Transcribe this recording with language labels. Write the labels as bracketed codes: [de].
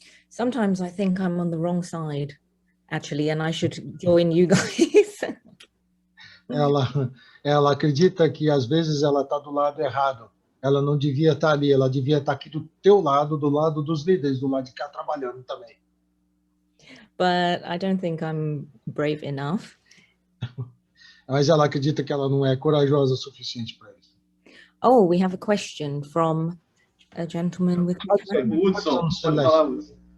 [en] Sometimes I think I'm on the wrong side, actually, and I should join you guys. [pt] Ela acredita que às vezes ela está do lado errado. Ela não devia estar ali, ela devia estar aqui do teu lado, do lado dos líderes, do lado de cá trabalhando também. [en] But I don't think I'm brave enough. [pt] Mas ela acredita que ela não é corajosa o suficiente para isso. [en] Oh, we have a question from a gentleman with... [pt] Hudson, pode falar, Hudson.